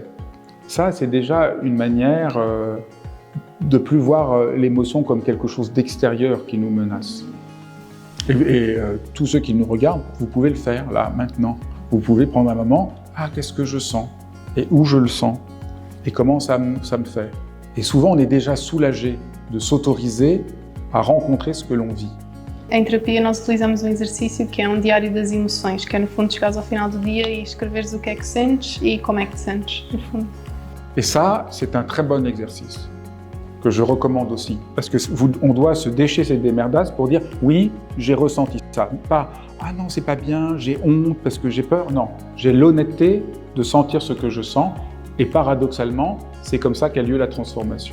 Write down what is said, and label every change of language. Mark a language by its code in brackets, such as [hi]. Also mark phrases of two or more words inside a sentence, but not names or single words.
[fr] Ça, c'est déjà une manière de plus voir l'émotion comme quelque chose d'extérieur qui nous menace. Et tous ceux qui nous regardent, vous pouvez le faire là, maintenant. Vous pouvez prendre un moment, ah, qu'est-ce que je sens? Et où je le sens? Et comment ça me fait? Et souvent, on est déjà soulagé de s'autoriser a rencontrer ce que l'on vit. [pt] Em terapia nós utilizamos um exercício que é um diário das emoções, que é no fundo chegares ao final do dia e escreveres o que é que sentes e como é que te sentes, no fundo. [fr] Et ça, c'est un très bon exercice que je recommande aussi. Parce qu'on doit se déchirer des merdasses pour dire « oui, j'ai ressenti ça ». Pas « ah non, c'est pas bien, j'ai honte parce que j'ai peur ». Non, j'ai l'honnêteté de sentir ce que je sens et paradoxalement, c'est comme ça qu'a lieu la transformation.